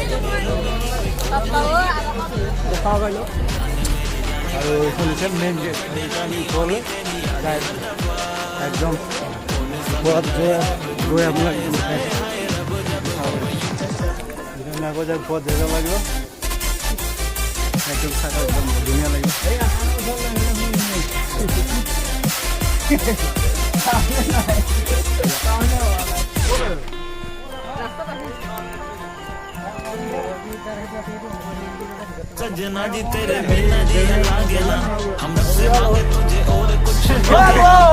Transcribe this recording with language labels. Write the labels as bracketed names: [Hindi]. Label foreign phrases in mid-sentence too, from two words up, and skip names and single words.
[Assamese] দেখা পাইলোঁ আৰু এইখন হৈছে মেইন গেট আমি ওপৰলৈ যাই একদম ওপৰত গৈ আপোনাক আকৌ যে ওপৰত যাব লাগিব একদম চাই একদম ধুনীয়া লাগিব [Hindi] सजना जी तेरे बिना जिया लागे ना हम रब से मांगे तुझे और कुछ मांगे